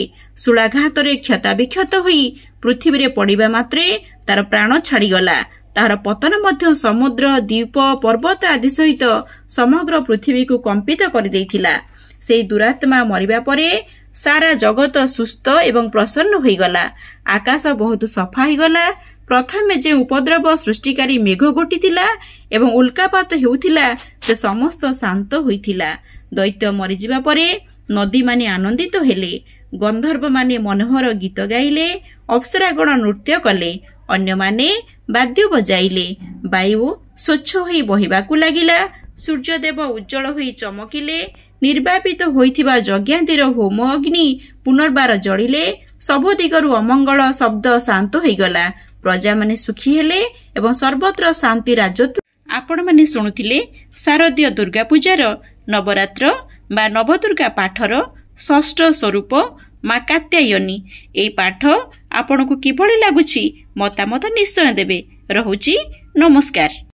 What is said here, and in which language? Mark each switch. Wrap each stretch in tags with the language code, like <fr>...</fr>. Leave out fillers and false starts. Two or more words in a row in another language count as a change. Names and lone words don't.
<or>ଶୂଳାଘାତ ରେ କ୍ଷତବିକ୍ଷତ ହୋଇ ପୃଥିବୀ ରେ ପଡ଼ିବା ମାତ୍ରେ ତାର ପ୍ରାଣ ଛାଡ଼ିଗଲା। ତାର ପତନ ମଧ୍ୟ ସମୁଦ୍ର ଦ୍ୱୀପ ପର୍ବତ ଆଦି ସହିତ ସମଗ୍ର ପୃଥିବୀକୁ କମ୍ପିତ କରି ଦେଇଥିଲା। ସେହି ଦୁରାତ୍ମା ମରିବା ପରେ ସାରା ଜଗତ ସୁସ୍ଥ ଏବଂ ପ୍ରସନ୍ନ ହୋଇଗଲା। ଆକାଶ ବହୁତ ସଫା ହୋଇଗଲା। ପ୍ରଥମେ ଯେ ଉପଦ୍ରବ ସୃଷ୍ଟିକାରୀ ମେଘ ଘୋଟିଥିଲା ଏବଂ ଉଲ୍କାପାତ ହେଉଥିଲା ସେ ସମସ୍ତ ଶାନ୍ତ ହୋଇଥିଲା। ଦୈତ୍ୟ ମରିଯିବା ପରେ ନଦୀ ମାନେ ଆନନ୍ଦିତ ହେଲେ। ଗନ୍ଧର୍ବ ମାନେ ମନୋହର ଗୀତ ଗାଇଲେ। ଅପ୍ସରାଗଣ ନୃତ୍ୟ କଲେ। ଅନ୍ୟ ମାନେ ବାଦ୍ୟ ବଜାଇଲେ। ବାୟୁ ସ୍ୱଚ୍ଛ ହୋଇ ବହିବାକୁ ଲାଗିଲା। ସୂର୍ଯ୍ୟଦେବ ଉଜ୍ଜ୍ୱଳ ହୋଇ ଚମକିଲେ। ନିର୍ବାପିତ ହୋଇଥିବା ଯଜ୍ଞାଗ୍ନିର ହୋମ ଅଗ୍ନି ପୁନର୍ବାର ଜଳିଲେ। ସବୁ ଦିଗରୁ ଅମଙ୍ଗଳ ଶବ୍ଦ ଶାନ୍ତ ହୋଇଗଲା। ପ୍ରଜା ମାନେ ସୁଖୀ ହେଲେ ଏବଂ ସର୍ବତ୍ର ଶାନ୍ତି ରାଜିଲା। ଆପଣ ମାନେ ଶୁଣୁଥିଲେ ଶାରଦୀୟ ଦୁର୍ଗା ପୂଜାର ନବରାତ୍ର ବା ନବଦୁର୍ଗା ପାଠର ଷଷ୍ଠ ସ୍ୱରୂପ ମା କାତ୍ୟାୟନୀ। ଏହି ପାଠ ଆପଣଙ୍କୁ କିଭଳି ଲାଗୁଛି ମତାମତ ନିଶ୍ଚୟ ଦେବେ। ରହୁଛି ନମସ୍କାର।</or>